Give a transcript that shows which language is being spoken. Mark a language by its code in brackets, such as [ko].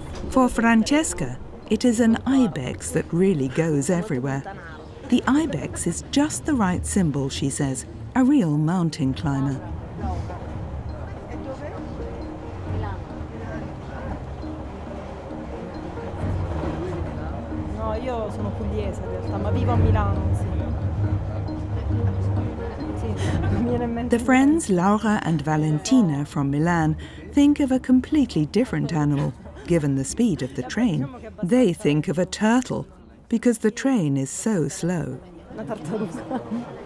[en] For Francesca, it is an ibex that really goes everywhere. The ibex is just the right symbol, she says, a real mountain climber. [it] No, io sono pugliese in realtà, ma vivo a Milano, [en] The friends Laura and Valentina from Milan think of a completely different animal. Given the speed of the train, they think of a turtle. because the train is so slow. [it] Una tartaruga.